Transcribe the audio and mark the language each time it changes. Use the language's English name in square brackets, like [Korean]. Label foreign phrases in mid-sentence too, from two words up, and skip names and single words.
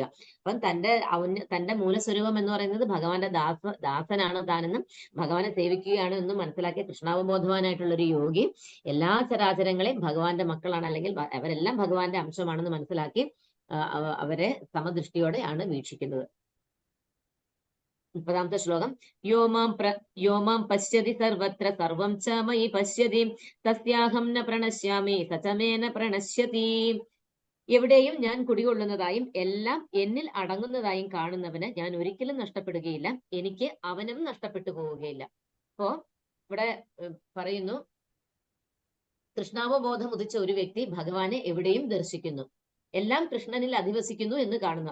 [Malayalam] അപ്പം തന്റെ മൂലസ്വരൂപം എന്ന് പറയുന്നത് ഭഗവാന്റെ ദാസനാണ് താനെന്നും ഭഗവാനെ സേവിക്കുകയാണ് എന്നും മനസ്സിലാക്കിയ കൃഷ്ണാവബോധവാനായിട്ടുള്ള ഒരു യോഗി എല്ലാ ചരാചരങ്ങളെയും ഭഗവാന്റെ മക്കളാണ്, അല്ലെങ്കിൽ അവരെല്ലാം ഭഗവാന്റെ അംശമാണെന്ന് മനസ്സിലാക്കി അവരെ സമദൃഷ്ടിയോടെയാണ് വീക്ഷിക്കുന്നത്. 30-ാമത്തെ ശ്ലോകം. [Sanskrit] यो मां पश्यति सर्वत्र सर्वं च मयि पश्यति तस्याहं न प्रणश्यामि स च मे न प्रणश्यति. [Malayalam] എവിടെയും ഞാൻ കുടികൊള്ളുന്നതായും എല്ലാം എന്നിൽ അടങ്ങുന്നതായും കാണുന്നവന് ഞാൻ ഒരിക്കലും നഷ്ടപ്പെടുകയില്ല, എനിക്ക് അവനും നഷ്ടപ്പെട്ടു പോവുകയില്ല. അപ്പോ ഇവിടെ പറയുന്നു, കൃഷ്ണാവബോധം ഉദിച്ച ഒരു വ്യക്തി ഭഗവാനെ എവിടെയും ദർശിക്കുന്നു, എല്ലാം കൃഷ്ണനിൽ അധിവസിക്കുന്നു എന്ന് കാണുന്നു.